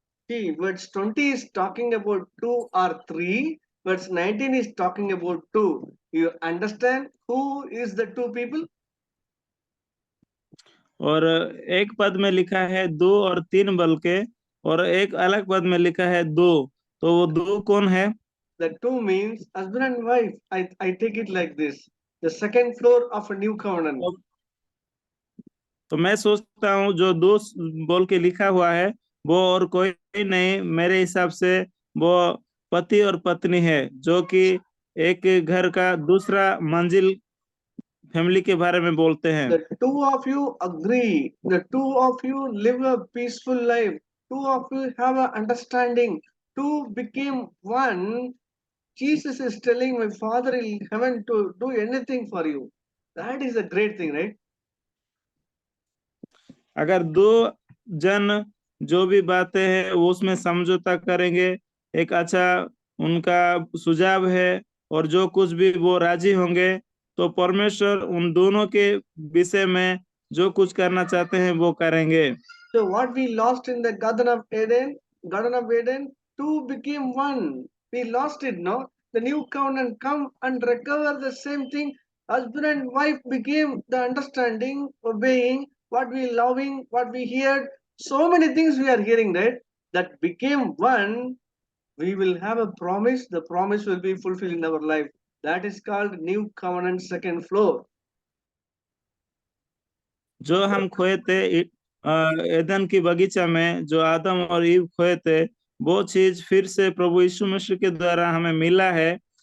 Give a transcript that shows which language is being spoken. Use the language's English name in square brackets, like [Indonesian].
[English] See, verse 20 is talking about two or three. Verse 19 is talking about two. You understand who is the two people? [Hindi] और एक पद में लिखा है दो और तीन बल के, और एक अलग पद में लिखा है दो, तो वो दो कौन है? [English] The two means husband and wife. I take it like this. The second floor of a new covenant. [Hindi] तो मैं सोचता हूँ जो दो बोल के लिखा हुआ है वो और कोई नहीं, मेरे हिसाब से वो पति और पत्नी है, जो कि एक घर का दूसरा मंजिल फैमिली के बारे में बोलते हैं। [English] The two of you agree. The two of you live a peaceful life. Two of you have an understanding. Two became one. Jesus is telling my Father in heaven to do anything for you. That is a great thing, right? [Hindi] अगर दो जन जो भी बातें हैं वो उसमें समझौता करेंगे, एक अच्छा उनका सुझाव है, और जो कुछ भी वो राजी होंगे, तो परमेश्वर उन दोनों के विषय में जो कुछ करना चाहते हैं वो करेंगे। [English] So what we lost in the Garden of Eden, two became one. We lost it, no? The new covenant come and recover the same thing. Husband and wife became the understanding, obeying, what we loving, what we heard. So many things we are hearing, right? That became one. We will have a promise. The promise will be fulfilled in our life. That is called new covenant second floor. [Hindi] जो हम खोए थे Edan की बगीचा में, जो आदम और ewe खोए थे, वो चीज फिर से प्रभु यीशु मसीह के द्वारा हमें मिला है।